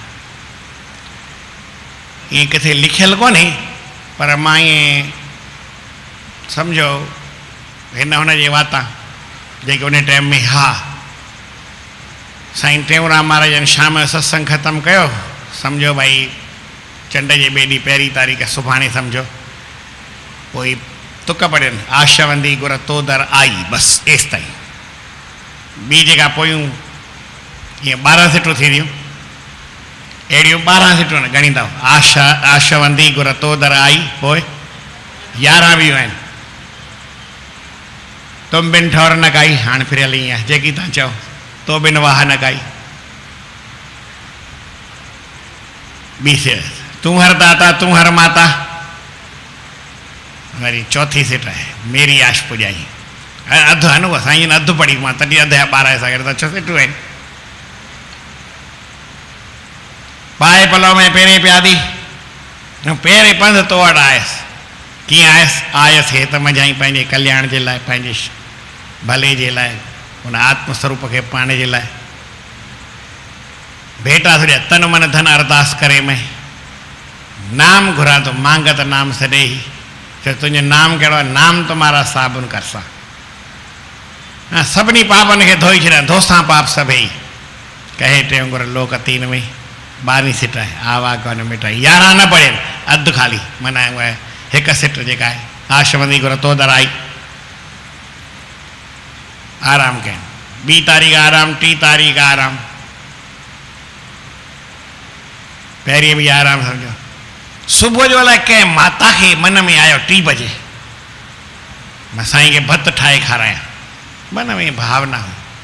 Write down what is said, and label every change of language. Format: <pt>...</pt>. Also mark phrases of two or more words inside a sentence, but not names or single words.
<sd>ईअं किथे लिखियलु कोन्हे, पर मां ईअं सम्झो हिन हुनजे वाता जेके उन टाइम में हा। साईं टेऊंराम महाराजनि शाम जो सत्संग ख़तमु कयो, सम्झो भई चंड जे ॿिए ॾींहुं 1 तारीख़ सुभाणे सम्झो, पोइ तुक पढ़नि, आशावंदी गुर तो दर आई, बसि एसि ताईं। ॿी जेका पोयूं ईअं 12 सिटूं थी वियूं, अहिड़ियूं 12 सिटूं न ॻणींदव। आशावंदी गुर तो दर आई, पोइ 11 ॿियूं आहिनि।</sd> <hi>तुम बिन ठौर न काई,</hi> <sd>हाणे फिरियल ईअं आहे जेकी तव्हां चओ, तो बिन वाह न काई। ॿी सिट, तूं हर दाता तूं हर माता। वरी 4 सिट आहे, मेरी आश पुॼाई। अधु आहे न उहा, साईं जन अधु पढ़ी, मां तॾहिं अधु या 12 सां गॾु त 6 सिटूं आहिनि। पाए पलव में पहिरें प्यादी, पहिरें पंधु तो वटि आयसि। कीअं आयसि? आयसि हे त मझाई पंहिंजे कल्याण जे लाइ, पंहिंजे भले जे लाइ, उन आत्म स्वरूप खे पाणे जे लाइ। भेटा थोड़ी तन मन धन अरदास करे मैं, नाम घुरा तो मांगत नाम सॾे ही। फिर तुझे नाम कहिड़ो आहे?</sd> <hi>नाम तुम्हारा साबुन करसा।</hi> <sd>हाँ, सभिनी पापनि खे धोई छॾिया, धोसां पाप सभई। कहे टे गुर लोक 3 में 12 सिट आहे,</sd> <hi>आवा कौन मिटाई।</hi> <sd>11 न पढ़नि, अधु खाली माना उहा 1 सिट जेका आहे। आशवंदी गुर तो दर आई, आराम कनि। 2 तारीख़ आराम, 3 तारीख़ आराम, पहिरीं बि आराम सम्झो। सुबुह जो अलाए कंहिं माता खे मन में आयो 3 बजे, मां साईं खे भत ठाहे खारायां, मन में भावना हुई।</sd>